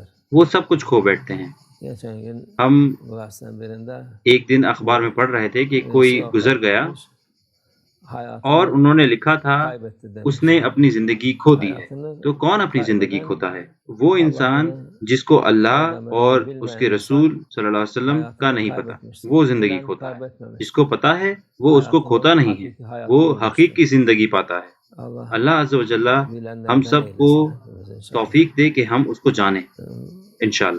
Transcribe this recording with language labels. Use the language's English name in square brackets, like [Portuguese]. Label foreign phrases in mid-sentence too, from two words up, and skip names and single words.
[Urdu] وہ سب کچھ کھو بیٹھتے ہیں۔ [Turkish] Geçen gün [Urdu] ہم [Turkish] gazetenin birinde [Urdu] ایک دن اخبار میں پڑھ رہے تھے کہ کوئی [Turkish] birisi [Urdu] گزر [Turkish] vefat [Urdu] گیا [Turkish] etmiş, hayatını [Urdu] اور انہوں نے لکھا تھا [Turkish] kaybetti demiş. [Urdu] اس نے اپنی زندگی کھو دی ہے۔ [Turkish] Hayatını [Urdu] تو کون اپنی زندگی [Turkish] kaybeden [Urdu] کھوتا ہے؟ وہ انسان جس کو اللہ اور اس کے رسول صلی اللہ علیہ وسلم کا نہیں پتا، وہ زندگی کھوتا ہے۔ جس کو پتا ہے وہ اس کو کھوتا نہیں ہے، وہ حقیقی زندگی پاتا ہے۔ اللہ عز و جل ہم سب کو توفیق دے کہ ہم اس کو جانیں انشاءاللہ۔